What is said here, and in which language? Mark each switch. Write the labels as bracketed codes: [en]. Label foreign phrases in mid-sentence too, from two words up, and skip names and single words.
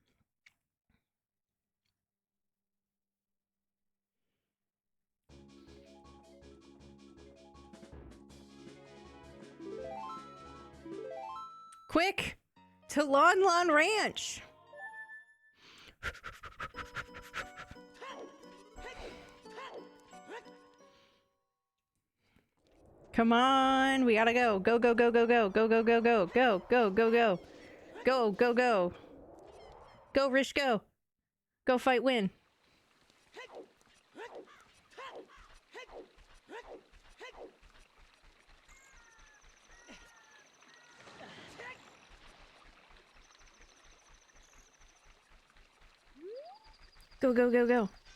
[en] Quick! To Lon Lon Ranch! Come on, we gotta go. Go, go, go, go, go. Go, go, go, go. Go, go, go, go. Go, go, go. Go, Rish, go. Go fight win. Go, go, go, go.